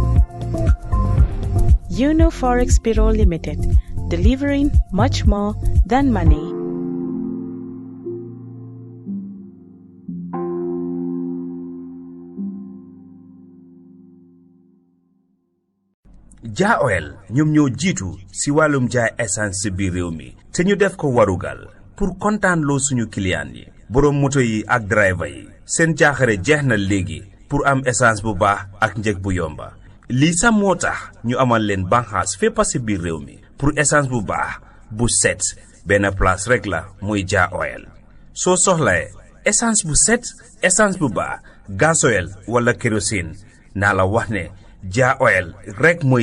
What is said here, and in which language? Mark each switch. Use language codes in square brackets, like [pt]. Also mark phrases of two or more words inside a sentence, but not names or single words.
[en] Forex Bureau Limited, delivering much more than money. [wo] Ja Oil ñoom ñoo jiitu si wàllum jaay essence si biir réew mi te ñu def ko warugal pour kontaan loo suñu client yi borom moto yi ak driver yi seen jaaxare jeex na léegi pour am essence bu baax ak njëg bu yomba lii sax moo tax ñu amal leen banxaas fépp si biir réew mi pour essence bu baax bu set benn place rek la muy Ja Oil soo soxlae essence bu set essence bu baax gasoil wala kérosine naa la wax ne Ja Oil rek mooy